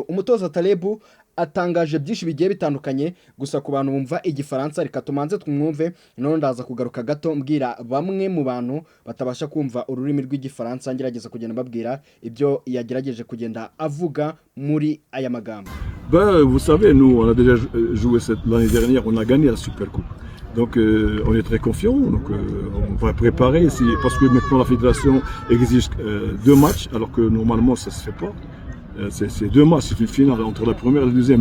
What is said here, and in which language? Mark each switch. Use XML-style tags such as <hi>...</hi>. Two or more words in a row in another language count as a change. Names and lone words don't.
<rw>Umutoza Talebu atangaje byinshi bigiye bitandukanye, gusa ku bantu bumva igifaransa reka tumanze twumve, none ndaza kugaruka gato mbwira bamwe mu bantu batabasha kumva ururimi rw'igifaransa, ngerageza kugenda babwira ibyo yagerageje kugenda avuga muri aya magambo.</rw> <fr>Vous savez, nous on a déjà joué l'année dernière, on a gagné la Super Coupe. Donc on est très confiant, donc on va préparer ici, parce que maintenant la fédération exige 2 matchs, alors que normalement ça se fait pas. C'est 2 matchs, c'est une finale entre la première et la deuxième.</fr>